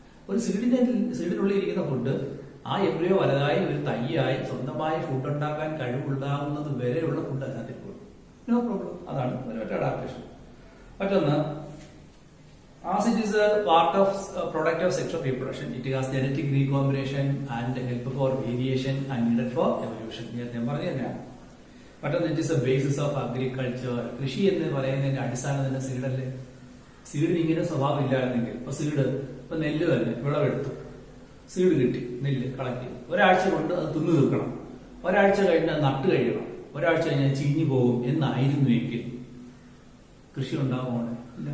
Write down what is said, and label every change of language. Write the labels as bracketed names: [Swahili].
[Malayalam] ഒരു സീഡിനുള്ളിൽ ഇരിക്കുന്ന ഫുഡ് ആ എംബ്രിയോ വലുതായി ഒരു തൈയായി സ്വന്തമായി ഫുഡ് ഉണ്ടാക്കാൻ കഴിവുണ്ടാകുന്നത് വരെയുള്ള ഫുഡ് അതിനകത്ത് ഇരിക്കും. No problem. അതാണ് ഒരു അഡാപ്റ്റേഷൻ. [English] മറ്റൊന്ന്, as it is a part of product of sexual reproduction, it has genetic recombination and help for variation and needed for evolution. [Malayalam] ഞാൻ പറഞ്ഞു തന്നെയാണ്. മറ്റൊന്ന്, [English] It is a basis of agriculture. [Malayalam] കൃഷി എന്ന് പറയുന്നതിന്റെ അടിസ്ഥാനം തന്നെ സീഡല്ലേ. സീഡിന് ഇങ്ങനെ സ്വഭാവം ഇല്ലായിരുന്നെങ്കിൽ ഇപ്പൊ നെല്ല് തന്നെ വിളവെടുത്തു, സീഡ് കിട്ടി, നെല്ല് കളക്ട് ചെയ്തു, ഒരാഴ്ച കൊണ്ട് അത് തിന്നു തീർക്കണം, ഒരാഴ്ച കഴിഞ്ഞ് അത് നട്ട് കഴിയണം, ഒരാഴ്ച കഴിഞ്ഞാൽ ചീഞ്ഞു പോകും എന്നായിരുന്നുവെങ്കിൽ കൃഷി ഉണ്ടാകുമോ? ഇല്ല.